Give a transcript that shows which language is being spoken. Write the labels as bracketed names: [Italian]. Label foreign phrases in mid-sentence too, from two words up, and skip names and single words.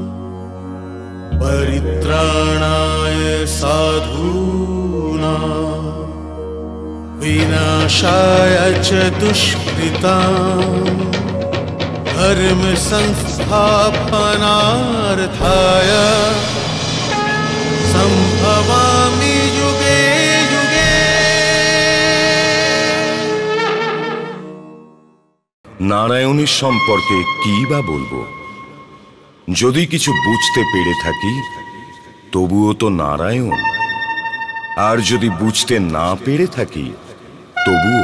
[Sanskrit] परित्राणाय साधूनां विनाशाय च दुष्कृतां धर्म संस्थापनार्थाय संभवामि युगे युगे। [Bangla] নারায়ণের সম্পর্কে কি বা বলবো? যদি কিছু বুঝতে পেরে থাকি তবুও তো নারায়ণ, আর যদি বুঝতে না পেরে থাকি তবুও।